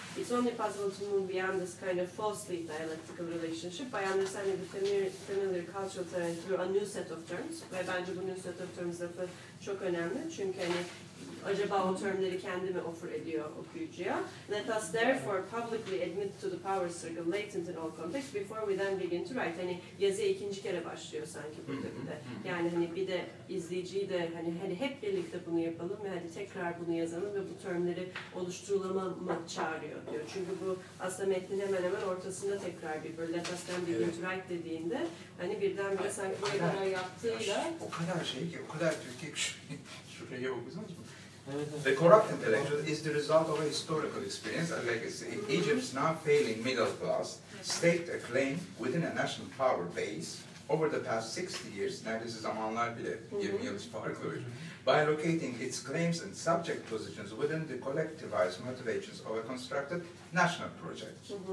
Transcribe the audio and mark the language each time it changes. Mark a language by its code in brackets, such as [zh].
[en] It's only possible to move beyond this kind of falsely dialectical relationship by understanding the familiar cultural terrain through a new set of terms. [tr] Ve bence bu [en] new set of terms [tr] lafı çok önemli. Çünkü hani acaba o termleri kendi mi offer ediyor okuyucuya? [en] Let us therefore publicly admit to the power circle latent in all contexts before we then begin to write. [tr] Hani yazı ikinci kere başlıyor sanki burada bir de. Yani hani bir de izleyiciyi de hani hep birlikte bunu yapalım ve hani tekrar bunu yazalım ve bu termleri oluşturulama çağırıyor diyor. Çünkü bu aslında metnin hemen hemen ortasında tekrar bir böyle [en] let us then begin to write [tr] dediğinde hani birdenbire sanki bu kadar yaptığıyla o kadar şey ki o kadar Türkiye şuraya okusunuz mu? [en] The corrupt intellectual is the result of a historical experience, a legacy. Egypt's now failing middle class staked a claim within a national power base over the past 60 years, [tr] neredeyse zamanlar bile 20 yıl farklı bir, [en] by locating its claims and subject positions within the collectivized motivations of a constructed national project.